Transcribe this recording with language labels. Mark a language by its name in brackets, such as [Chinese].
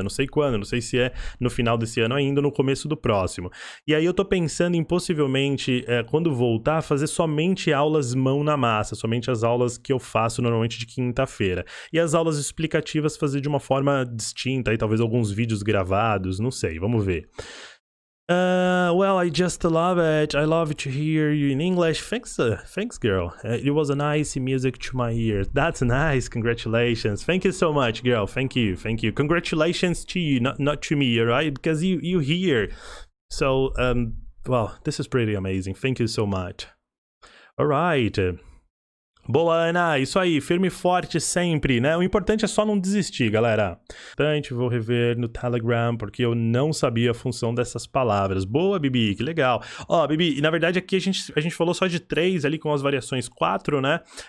[Portuguese] Não sei quando, não sei se é no final desse ano ainda ou no começo do próximo. E aí eu tô pensando em, possivelmente, quando voltar, fazer somente aulas mão na massa. Somente as aulas que eu faço normalmente de quinta-feira. E as aulas explicativas fazer de uma forma distinta. Aí talvez alguns vídeos gravados, não sei. Vamos ver. [English] Well, I just love it. I love to hear you in English. Thanks, girl. It was a nice music to my ears. That's nice. Congratulations. Thank you so much, girl. Thank you. Congratulations to you, not to me, alright? Because you here. So, well, this is pretty amazing. Thank you so much. Alright. [Portuguese] Boa, Ana, isso aí, firme e forte sempre, né? O importante é só não desistir, galera. Importante, vou rever no Telegram, porque eu não sabia a função dessas palavras. Boa, Bibi, que legal. Ó, Bibi, e na verdade aqui a gente falou só de 3 ali com as variações 4, né?